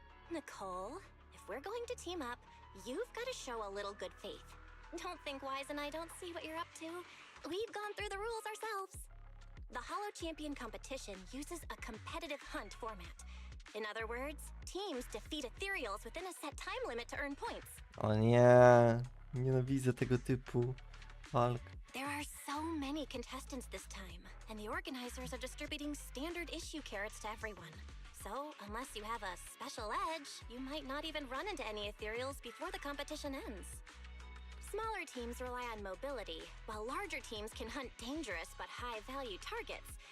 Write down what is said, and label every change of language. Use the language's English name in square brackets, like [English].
[English] Nicole, if we're going to team up, you've got to show a little good faith. Don't think Wise and I don't see what you're up to. We've gone through the rules ourselves. The Holo Champion competition uses a competitive hunt format. In other words, teams defeat ethereals within a set time limit to earn points. [Polish] O nie, nienawidzę tego typu walk. [English] There are so many contestants this time, and the organizers are distributing standard issue carrots to everyone. So, unless you have a special edge, you might not even run into any ethereals before the competition ends. Smaller teams rely on mobility, while larger teams can hunt dangerous but high-value targets.